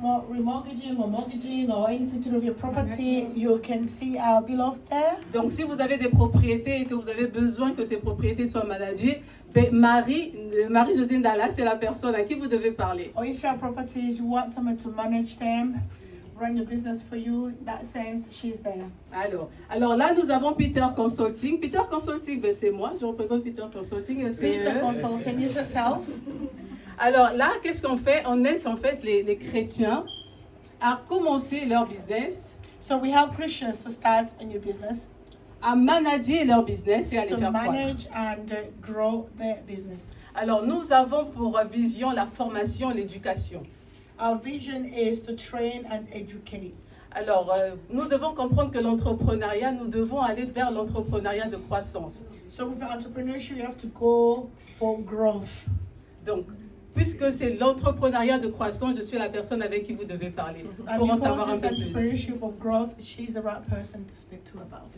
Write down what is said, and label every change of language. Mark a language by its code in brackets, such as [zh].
[en] Remortgaging or anything to do with your property, you can see our beloved there. [fr] Donc si vous avez des propriétés et que vous avez besoin que ces propriétés soient managées, Marie-Josine Dallas, c'est la personne à qui vous devez parler. [en] Or if you have properties, you want someone to manage them, run your business for you, in that sense, she's there. [fr] Alors là, nous avons Peter Consulting. Peter Consulting, c'est moi, je représente Peter Consulting. [en] Peter Consulting is herself. [fr] Alors là, qu'est-ce qu'on fait? On aide en fait les chrétiens à commencer leur business. [en] So we help Christians to start a new business. [fr] à manager leur business et à les [en] to [fr] faire croître. [en] manage and grow their business. [fr] Alors, nous avons pour vision la formation et l'éducation. [en] Our vision is to train and educate. [fr] Alors, nous devons comprendre que l'entrepreneuriat, nous devons aller vers l'entrepreneuriat de croissance. [en] So with entrepreneurship, you have to go for growth. [fr] Donc, puisque c'est l'entrepreneuriat de croissance, je suis la personne avec qui vous devez parler [en] And [fr] pour en savoir un [en] because [fr] peu [en] it's [fr] plus. [en] entrepreneurship of growth, she's the right person to speak to about it.